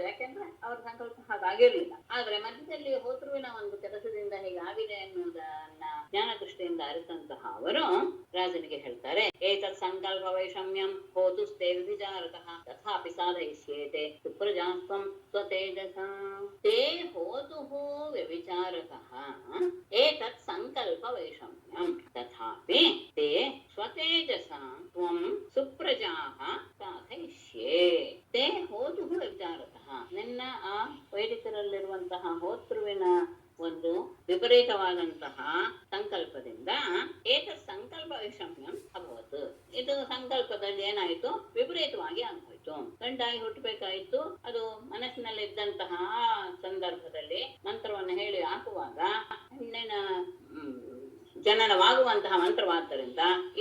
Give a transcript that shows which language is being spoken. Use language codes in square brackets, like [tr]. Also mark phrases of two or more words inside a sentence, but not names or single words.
[kn] ಯಾಕೆಂದ್ರೆ ಅವ್ರ ಸಂಕಲ್ಪ ಹಾಗಾಗಿರ್ಲಿಲ್ಲ. ಆದ್ರೆ ಮಧ್ಯದಲ್ಲಿ ಹೋತೃವಿನ ಒಂದು ಕೆಲಸದಿಂದ ಹೀಗಾಗಿದೆ ಎನ್ನುವುದನ್ನ ಜ್ಞಾನ ದೃಷ್ಟಿಯಿಂದ ಅರಿತಂತಹ ಅವರು ರಾಜನಿಗೆ ಹೇಳ್ತಾರೆ, [sa] ಏತತ್ ಸಂಕಲ್ಪ ವೈಷಮ್ಯಂ ಹೋತುಸ್ತೆ ವಿಚಾರತಃ ತಥಾಪಿ ಸಾಧಯಿಷ್ಯೇತೆ ಸುಪ್ರಜಾಸ್ತ್ವಂ ಸ್ವತೇಜಸ ತೇ ಹೋತುಃ ವ್ಯವಿಚಾರತಃ ಏತತ್ ಸಂಕಲ್ಪ ವೈಷಮ್ಯಂ ತಥಾಪಿ ತೇ ಸ್ವತೇಜಸ ತ್ವಂ ಸುಪ್ರಜಾಃ ಸಾಧಯಿಷ್ಯೇ. ತೇ ಹೋತುಃ ವ್ಯವಿಚಾರತಃ [kn] ನಿನ್ನ ಆ ವೈದಿಕರಲ್ಲಿರುವಂತಹ ಹೋತೃವಿನ ಒಂದು ವಿಪರೀತವಾದಂತಹ ಸಂಕಲ್ಪದಿಂದ [sa] ಏತತ್ ಸಂಕಲ್ಪ ವೈಷಮ್ಯಂ ಅಭವತ್, [kn] ಇದು ಸಂಕಲ್ಪದಲ್ಲಿ ಏನಾಯ್ತು, ವಿಪರೀತವಾಗಿ ಆಗೋಯ್ತು. ಗಂಡಾಗಿ ಹುಟ್ಟಬೇಕಾಯ್ತು, ಅದು ಮನಸ್ಸಿನಲ್ಲಿದ್ದಂತಹ ಸಂದರ್ಭದಲ್ಲಿ ಮಂತ್ರವನ್ನು ಹೇಳಿ ಹಾಕುವಾಗ ಹೆಣ್ಣಿನ ಜನನವಾಗುವಂತಹ ಮಂತ್ರವಾದ್ದರಿಂದ ಈ